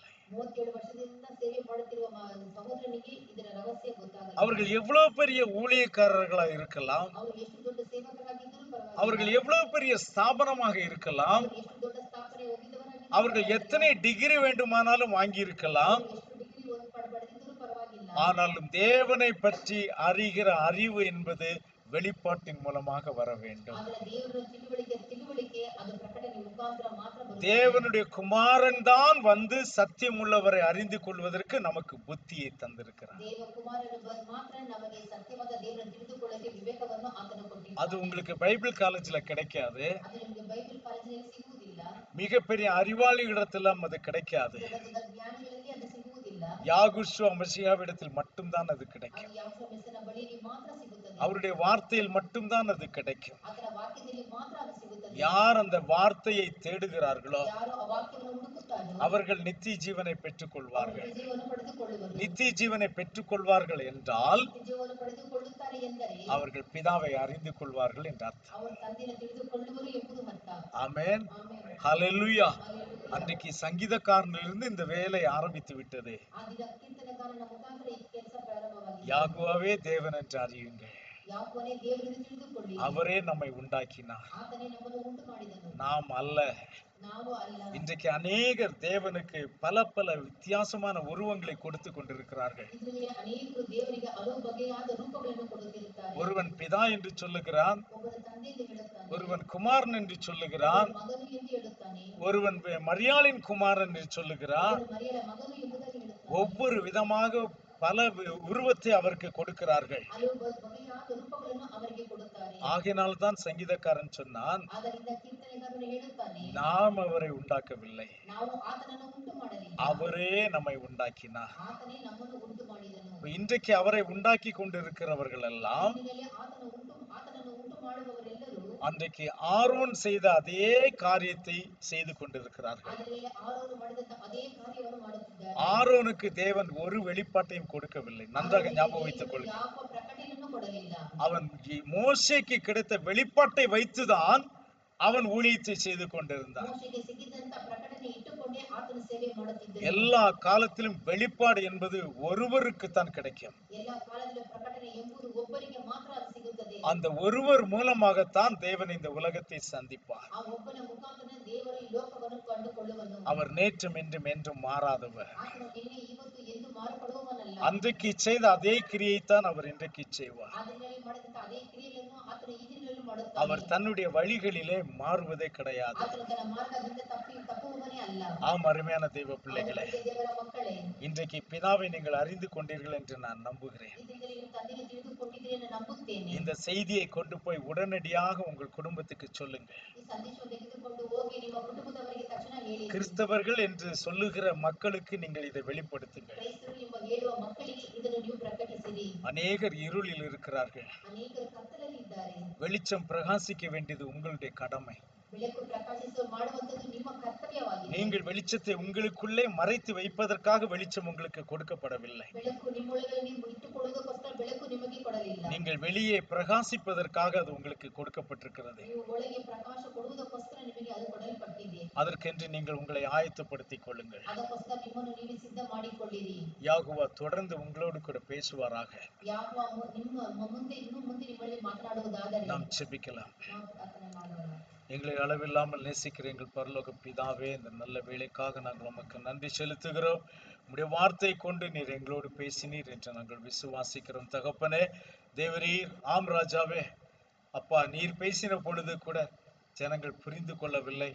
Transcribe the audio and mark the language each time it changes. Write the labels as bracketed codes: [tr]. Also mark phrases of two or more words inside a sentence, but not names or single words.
[kn] 37 ವರ್ಷದಿಂದ ಸೇವೆ ಮಾಡುತ್ತಿರುವ ಸಹೋದರನಿಗೆ ಇದರ ರಹಸ್ಯ ಗೊತ್ತಾಗಲ್ಲ. [ta] அவர்கள் எவ்வளவு பெரிய ஊழியக்காரர்களா இருக்கலாம், [kn] ಅವರು ಎಷ್ಟು ದೊಡ್ಡ ಸೇವಕರಾಗಿದ್ದರೂ ಪರವಾಗಿಲ್ಲ, [ta] அவர்கள் எவ்வளவு பெரிய ஸ்தாபனமாக இருக்கலாம், [kn] ಅವರು ಎಷ್ಟು ದೊಡ್ಡ ಸ್ಥಾಪನೆ ಹೋಗಿದ್ದವರಾಗಿದ್ದರೂ [ta] அவர்கள் எத்தனை டிகிரி வேண்டுமானாலும் வாங்கி இருக்கலாம், [kn] ಎಷ್ಟು ಡಿಗ್ರಿ ಪಡೆದಿದ್ದರೂ ಪರವಾಗಿಲ್ಲ, [ta] ஆனாலும் தேவனை பற்றி அறிகிற அறிவு என்பது வெளிப்பாட்டின் மூலமாக வர வேண்டும். [kn] ಆದರೆ ದೇವರ ತಿಳುವಳಿಕೆ ಅದು ಪ್ರಕಟಣೆ ಮುಖಾಂತರ ಮಾತ್ರ ಬರುತ್ತದೆ. [ta] தேவனுடைய குமாரன் தான் வந்து சத்தியம் உள்ளவரை அறிந்து கொள்வதற்கு நமக்கு புத்தியை தந்திருக்கிறார். [kn] ದೇವ ಕುಮಾರನು ಮಾತ್ರ ನಮಗೆ ಸತ್ಯವಾದ ದೇವರನ್ನು ತಿಳಿದುಕೊಳ್ಳಕ್ಕೆ ವಿವೇಕವನ್ನು ಆತನು ಕೊಟ್ಟಿದ್ದಾನೆ. [ta] அது உங்களுக்கு பைபிள் காலேஜ்ல கிடைக்காது, [kn] ಅದು ನಿಮಗೆ ಬೈಬಲ್ ಕಾಲೇಜಿನಲ್ಲಿ ಸಿಗುವುದಿಲ್ಲ, [ta] மிகப்பெரிய அறிவாளிகளிடத்திலும் அது கிடைக்காது. [kn] ಜಗತ್ತದ ಜ್ಞಾನಿಗಳಲ್ಲಿ ಅದು ಸಿಗುವುದಿಲ್ಲ, [ta] யாகுஷுவ மசியாவிடத்தில் மட்டும்தான் அது கிடைக்கும். [kn] ಅದು ಯಾವನ ಮೆಸ್ಸನ ಬಳಿಯಲ್ಲಿ ಮಾತ್ರ ಸಿಗುತ್ತದೆ, [ta] அவருடைய வார்த்தையில் மட்டும்தான் அது கிடைக்கும். [kn] ಆತನ ವಾಕ್ಯದಲ್ಲಿ ಮಾತ್ರ ಅದು ಸಿಗುತ್ತದೆ. [ta] யார் அந்த வார்த்தையை தேடுகிறார்களோ [kn] ಯಾರು ಆ ವಾಕ್ಯವನ್ನು ಹುಡುಕುತ್ತಾರೋ [ta] அவர்கள் நித்திய ஜீவனை பெற்றுக் கொள்வார்கள். [kn] ಅವರು ಜೀವನ ಪಡೆದುಕೊಳ್ಳುವರು. [ta] நித்திய ஜீவனை பெற்றுக் கொள்வார்கள் என்றால் [kn] ಜೀವನ ಪಡೆದುಕೊಳ್ಳುತ್ತಾರೆ ಎಂದರೆ [ta] அவர்கள் பிதாவை அறிந்து கொள்வார்கள் என்ற அர்த்தம். [kn] ಅವರು ತಂದೆಯನ್ನು ತಿಳಿದುಕೊಳ್ಳುವರು ಎಂಬುದು ಅರ್ಥ. [ta] ஆமென், [kn] ಆಮೆನ್. [ta] ஹல்லேலூயா. [kn] ಹಲ್ಲೆಲೂಯಾ. [ta] அன்றைக்கு சங்கீதக்காரனிலிருந்து இந்த வேலை ஆரம்பித்து விட்டது. [kn] ಆ ದಿನ ಕೀರ್ತನೆಗಾರನ ಮುಖಾಂತರ ಈ ಕೆಲಸ ಪ್ರಾರಂಭವಾಗಿದೆ. [ta] யாகுவாவே தேவன் என்று அறியுங்கள், [kn] ಯಾಕೋನೇ ದೇವರನ್ನು ತಿಳಿದುಕೊಳ್ಳಿ, [ta] அவரே நம்மை உண்டாக்கினார், [kn] ಆತನೇ ನಮ್ಮನ್ನು ಉಂಟು ಮಾಡಿದನು, [ta] நாம் அல்ல. [kn] ನಾವು ಅಲ್ಲ. [ta] இன்றைக்கு அநேகர் தேவனுக்கு பல பல வித்தியாசமான உருவங்களை கொடுத்து கொண்டிருக்கிறார்கள். [kn] ಇದರಲ್ಲಿ ಅನೇಕರು ದೇವರಿಗೆ ಹಲವು ಬಗೆಯಾದ ರೂಪಗಳನ್ನು ಕೊಡುತ್ತಿರುತ್ತಾರೆ. [ta] ஒருவன் பிதா என்று சொல்லுகிறான், [kn] ಒಬ್ಬನು ತಂದೆ ಎಂದು ಹೇಳುತ್ತಾನೆ, [ta] ஒருவன் குமாரன் என்று சொல்லுகிறான், [kn] ಮಗನು ಎಂದು ಹೇಳುತ್ತಾನೆ, [ta] ஒருவன் மரியாளின் குமாரன் என்று சொல்லுகிறான். [kn] ಒಬ್ಬನು ಮರಿಯಳ ಮಗನು ಎಂಬುದಾಗಿ ಹೇಳುತ್ತಾನೆ. [ta] ஒவ்வொரு விதமாக பல உருவத்தை அவருக்கு கொடுக்கிறார்கள். [kn] ಹಲವು ಬಗೆಯಾದ ರೂಪಗಳನ್ನು ಅವರಿಗೆ ಕೊಡುತ್ತಾರೆ. [ta] ஆகையினால் தான் சங்கீதக்காரன் சொன்னான், [kn] ಆದ್ದರಿಂದ ಕೀರ್ತನೆಗಾರನು ಹೇಳುತ್ತಾನೆ, [ta] நாம் அவரை உண்டாக்கவில்லை, [kn] ನಾವು ಆತನನ್ನು ಉಂಟು ಮಾಡಲಿಲ್ಲ, [ta] அவரே நம்மை உண்டாக்கினார். [kn] ಆತನೇ ನಮ್ಮನ್ನು ಉಂಟು ಮಾಡಿದನು. [ta] இன்றைக்கு அவரை உண்டாக்கி கொண்டிருக்கிறவர்கள் எல்லாம் [kn] ಈಗಲೇ ಆತನನ್ನು ಉಂಟು ಮಾಡುವವರೆಲ್ಲರೂ [ta] அன்றைக்கு ஆரோன் செய்த அதே காரியத்தை செய்து கொண்டிருக்கிறார்கள். [kn] ಆದರೆ ಆರೋನು ಮಾಡಿದಂತ ಅದೇ ಕಾರ್ಯವನ್ನು ಮಾಡುತ್ತಿದ್ದಾರೆ. [ta] ஆரோனுக்கு தேவன் ஒரு வெளிப்பாட்டையும் கொடுக்கவில்லை. நன்றாக ஞாபகம் வைத்துக் கொள்ளுங்கள். [kn] ಯಾವ ಪ್ರಕಟಣೆಯನ್ನು ಕೊಡಲಿಲ್ಲ. [ta] அவன் மோசேக்கு கிடைத்த வெளிப்பாட்டை வைத்துதான் அவன் ஊழியத்தை செய்து கொண்டிருந்தான். [kn] ಮೋಶೆಗೆ ಸಿಕ್ಕಿದಂತ ಪ್ರಕಟಣೆ ಇಟ್ಟುಕೊಂಡೇ ಆತನ ಸೇವೆ ಮಾಡುತ್ತಿದ್ದರು. [ta] எல்லா காலத்திலும் வெளிப்பாடு என்பது ஒருவருக்கு தான் கிடைக்கும். [kn] ಎಲ್ಲ ಕಾಲದಲ್ಲೂ ಪ್ರಕಟಣೆ ಎಂಬುದು ಒಬ್ಬರಿಗೆ ಮಾತ್ರ ಅದು ಸಿಗುತ್ತದೆ. [ta] அந்த ஒருவர் மூலமாகத்தான் தேவன் இந்த உலகத்தை சந்திப்பார். [kn] ಆ ಒಬ್ಬನ ಮುಖಾಂತರ ದೇವರು ಈ ಲೋಕವನ್ನು ಕಂಡುಕೊಳ್ಳುವನು. [ta] அவர் நேற்றும் இன்றும் என்றும் மாறாதவர். [kn] ಆತನು ನಿನ್ನೆ ಇವತ್ತು ಎಂದು ಮಾರ್ಪಡುವವನಲ್ಲ. [ta] அன்றைக்கு செய்த அதே கிரியைத்தான் அவர் இன்றைக்கு செய்வார். [kn] ಆ ದಿನದಲ್ಲಿ ಮಾಡಿದಂತ ಅದೇ ಕ್ರಿಯೆಯನ್ನು ಆತನು ಈ ದಿನದಲ್ಲಿ ಮಾಡುತ್ತಾನೆ. [ta] அவர் தன்னுடைய வழிகளிலே மாறுவதே கிடையாது. [kn] ಆತನು ತನ್ನ ಮಾರ್ಗದಿಂದ ತಪ್ಪುವವನೇ ಅಲ್ಲ. [ta] ஆம், அருமையான தெய்வ பிள்ளைகளே, [kn] ದೇವರ ಮಕ್ಕಳೇ, [ta] இன்றைக்கு பிதாவை நீங்கள் அறிந்து கொண்டீர்கள் என்று நான் நம்புகிறேன். [kn] ಈ ದಿನದಲ್ಲಿ ನೀವು ತಂದೆಯನ್ನು ತಿಳಿದುಕೊಂಡಿದ್ದೀರಿ ಎಂದು ನಂಬುತ್ತೇನೆ. [ta] இந்த செய்தியை கொண்டு போய் உடனடியாக உங்கள் குடும்பத்துக்கு சொல்லுங்கள். [kn] ಈ ಸಂದೇಶವನ್ನು ತೆಗೆದುಕೊಂಡು ಹೋಗಿ ನಿಮ್ಮ ಕುಟುಂಬದವರಿಗೆ ತಕ್ಷಣ ಹೇಳಿ. [ta] கிறிஸ்தவர்கள் என்று சொல்லுகிற மக்களுக்கு நீங்கள் இதை வெளிப்படுத்துங்கள். [kn] ಕ್ರೈಸ್ತರು ಎಂಬ ಹೇಳುವ ಮಕ್ಕಳಿಗೆ ಇದನ್ನು ನೀವು ಪ್ರಕಟಿಸಿರಿ. [ta] அநேகர் இருளில் இருக்கிறார்கள். [kn] ಅನೇಕರು ಕತ್ತಲಲ್ಲಿ ಇದ್ದಾರೆ. [ta] வெளிச்சம் பிரகாசிக்க வேண்டியது உங்களுடைய கடமை. [kn] ಬೆಳಕು ಪ್ರಕಾಶಿಸುವ ಮಾಡುವಂತದ್ದು ನಿಮ್ಮ ಕರ್ತವ್ಯವಾಗಿದೆ. [ta] நீங்கள் வெளிச்சத்தை உங்களுக்குள்ளே மறைத்து வைப்பதற்காக வெளிச்சம் உங்களுக்கு கொடுக்கப்படவில்லை. [kn] ಬೆಳಕು ನಿಮ್ಮೊಳಗೆ ನೀವು ಇಟ್ಟುಕೊಳ್ಳುವುದಕ್ಕೋಸ್ಕರ ಬೆಳಕು ನಿಮಗೆ ಕೊಡಲಿಲ್ಲ. [ta] நீங்க நீங்கள் வெளியே பிரகாசிப்பதற்காக அது உங்களுக்கு கொடுக்கப்பட்டிருக்கிறது. [kn] ನೀವು ಒಳಗೆ ಪ್ರಕಾಶ ಕೊಡುವುದಕ್ಕೋಸ್ಕರ ನಿಮಗೆ ಅದು ಕೊಡಲ್ಪಟ್ಟಿದೆ. [ta] அதற்கென்று நீங்கள் உங்களை ஆயத்தப்படுத்திக் கொள்ளுங்கள். [kn] ಅದಕ್ಕೋಸ್ಕರ ನಿಮ್ಮನ್ನು ನೀವೇ ಸಿದ್ಧ ಮಾಡಿಕೊಳ್ಳಿರಿ. [ta] யாகுவா தொடர்ந்து உங்களோடு கூட பேசுவாராக. [kn] ಯಾಹೋವ ನಿಮ್ಮ ಮುಂದೆ ಇನ್ನು ಮುಂದೆ ನಿಮ್ಮಲ್ಲಿ ಮಾತನಾಡುವುದಾದರೆ [ta] நாம் ஜெபிக்கலாம். [kn] ನಾವು ಪ್ರಾರ್ಥನೆ ಮಾಡೋಣ. [ta] எங்களை அளவில்லாமல் நேசிக்கிற எங்கள் பரலோக பிதாவே, இந்த நல்ல வேளைக்காக நாங்கள் உமக்கு நன்றி செலுத்துகிறோம். உம்முடைய வார்த்தை கொண்டு நீர் எங்களோடு பேசினீர் என்று நாங்கள் விசுவாசிக்கிறோம். தகப்பனே, தேவரீர், ஆம் ராஜாவே, அப்பா, நீர் பேசின பொழுது கூட ஜனங்கள் புரிந்து கொள்ளவில்லை.